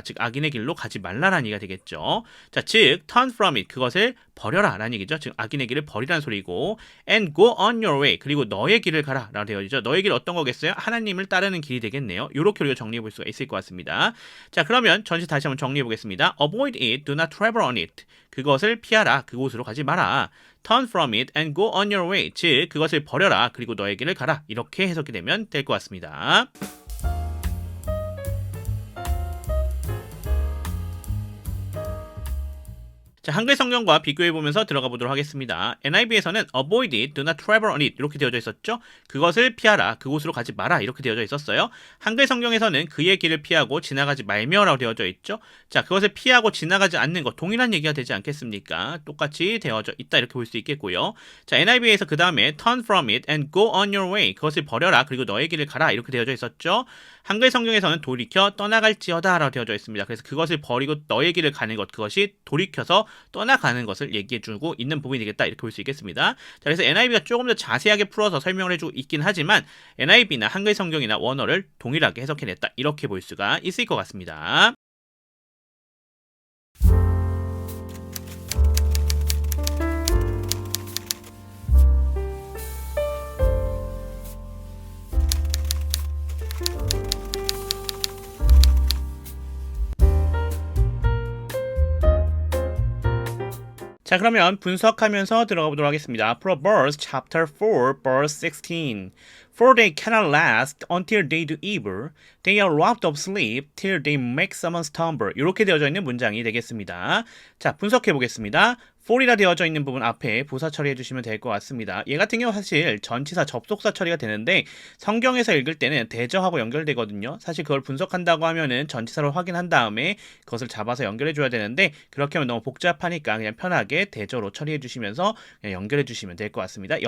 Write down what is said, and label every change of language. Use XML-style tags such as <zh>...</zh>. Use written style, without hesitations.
<ko>즉 악인의 길로 가지 말라라는 얘기가 되겠죠. 자, 즉</ko> <en>turn from it,</en> <ko>그것을 버려라 라는 얘기죠. 즉 악인의 길을 버리라는 소리고</ko> <en>and go on your way,</en> <ko>그리고 너의 길을 가라 라고 되어 있죠. 너의 길 어떤 거겠어요? 하나님을 따르는 길이 되겠네요. 이렇게 우리가 정리해 볼 수가 있을 것 같습니다. 자, 그러면 전체 다시 한번 정리해 보겠습니다.</ko> <en>avoid it, do not travel on it,</en> <ko>그것을 피하라. 그곳으로 가지 마라.</ko> <en>turn from it and go on your way,</en> <ko>즉 그것을 버려라. 그리고 너의 길을 가라. 이렇게 해석이 되면 될 것 같습니다. 자, 한글 성경과 비교해보면서 들어가 보도록 하겠습니다. NIV에서는</ko> <en>avoid it, do not travel on it</en> <ko>이렇게 되어져 있었죠. 그것을 피하라, 그곳으로 가지 마라 이렇게 되어져 있었어요. 한글 성경에서는 그의 길을 피하고 지나가지 말며라고 되어져 있죠. 자, 그것을 피하고 지나가지 않는 것 동일한 얘기가 되지 않겠습니까? 똑같이 되어져 있다 이렇게 볼 수 있겠고요. 자, NIV에서 그 다음에</ko> <en>turn from it and go on your way,</en> <ko>그것을 버려라 그리고 너의 길을 가라 이렇게 되어져 있었죠. 한글 성경에서는 돌이켜 떠나갈지어다 라고 되어져 있습니다. 그래서 그것을 버리고 너의 길을 가는 것, 그것이 돌이켜서 떠나가는 것을 얘기해주고 있는 부분이 되겠다 이렇게 볼 수 있겠습니다. 자, 그래서 NIV가 조금 더 자세하게 풀어서 설명을 해주고 있긴 하지만 NIV나 한글 성경이나 원어를 동일하게 해석해냈다 이렇게 볼 수가 있을 것 같습니다. 자, 그러면 분석하면서 들어가 보도록 하겠습니다.</ko> <en>Proverbs chapter 4 verse 16. For they cannot last until they do evil. They are robbed of sleep till they make someone stumble.</en> <ko>이렇게 되어져 있는 문장이 되겠습니다. 자, 분석해 보겠습니다. for이라 되어져 있는 부분 앞에 부사 처리해 주시면 될 것 같습니다. 얘 같은 경우 사실 전치사 접속사 처리가 되는데 성경에서 읽을 때는 대저하고 연결되거든요. 사실 그걸 분석한다고 하면은 전치사로 확인한 다음에 그것을 잡아서 연결해 줘야 되는데 그렇게 하면 너무 복잡하니까 그냥 편하게 대저로 처리해 주시면서 그냥 연결해 주시면 될 것 같습니다.</ko>